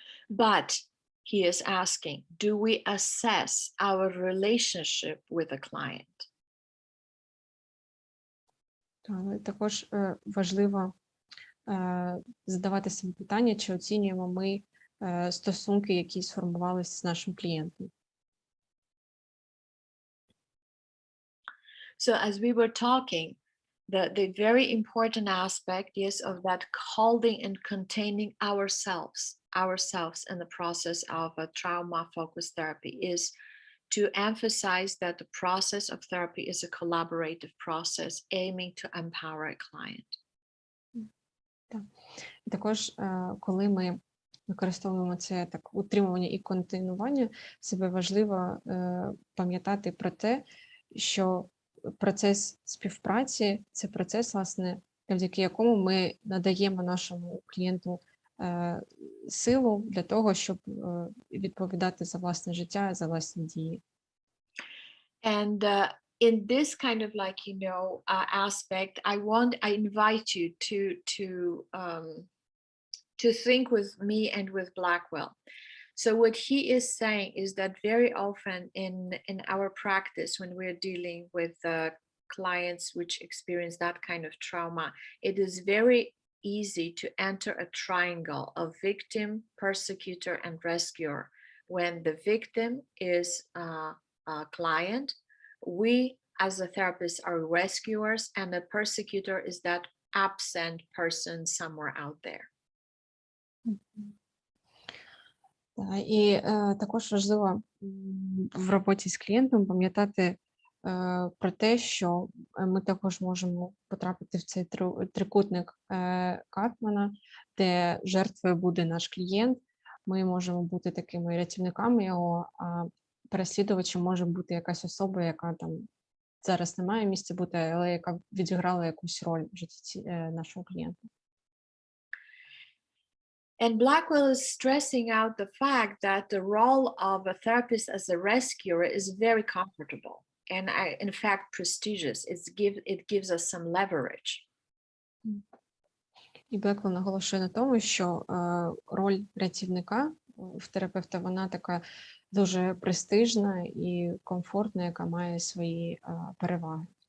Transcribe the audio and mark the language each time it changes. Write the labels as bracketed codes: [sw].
[en] But he is asking, do we assess our relationship with a client? [uk] Також важливо задавати собі питання, чи оцінюємо ми стосунки, які сформувалися з нашим клієнтом. [en] So as we were talking, the very important aspect is of that holding and containing ourselves in the process of a trauma-focused therapy is to emphasize that the process of therapy is a collaborative process aiming to empower a client. [uk] Так. Також, коли ми використовуємо це так утримування і континування, себе важливо пам'ятати про те, що процес співпраці – це процес, власне, завдяки якому ми надаємо нашому клієнту силу для того, щоб відповідати за власне життя, за власні дії. [en] And in this kind of aspect, I invite you to think with me and with Blackwell. So what he is saying is that very often in our practice, when we're dealing with clients which experience that kind of trauma, it is very easy to enter a triangle of victim, persecutor, and rescuer. When the victim is a client, we as a therapist are rescuers, and the persecutor is that absent person somewhere out there. [uk] І також важливо в роботі з клієнтом пам'ятати про те, що ми також можемо потрапити в цей трикутник Карпмана, де жертвою буде наш клієнт. Ми можемо бути такими рятівниками його, а переслідувачем може бути якась особа, яка там зараз не має місця бути, але яка відіграла якусь роль в житті нашого клієнта. [en] And Blackwell is stressing out the fact that the role of a therapist as a rescuer is very comfortable and in fact prestigious. It gives us some leverage. [uk] І Blackwell наголошує на тому, що роль рятівника в терапевта, вона така дуже престижна і комфортна, яка має свої переваги.